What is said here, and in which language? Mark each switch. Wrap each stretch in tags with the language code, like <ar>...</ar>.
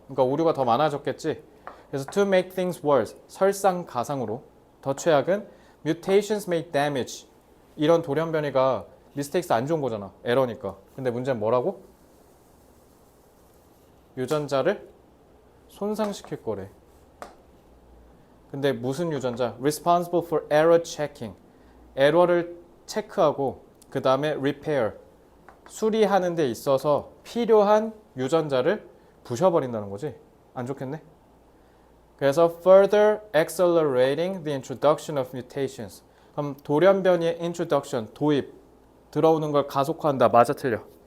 <ko>그러니까 오류가 더 많아졌겠지. 그래서</ko> <en>to make things worse,</en> <ko>설상가상으로 더 최악은</ko> <en>mutations make damage,</en> <ko>이런 돌연변이가 mistakes 안 좋은 거잖아. 에러니까. 근데 문제는 뭐라고? 유전자를 손상시킬 거래. 근데 무슨 유전자?</ko> <en>Responsible for error checking.</en> <ko>에러를 체크하고 그 다음에</ko> <en>repair.</en> <ko>수리하는 데 있어서 필요한 유전자를 부셔버린다는 거지. 안 좋겠네. 그래서</ko> <en>further accelerating the introduction of mutations.</en> <ko>그럼 돌연변이의 introduction, 도입, 들어오는 걸 가속화한다. 맞아, 틀려?</ko>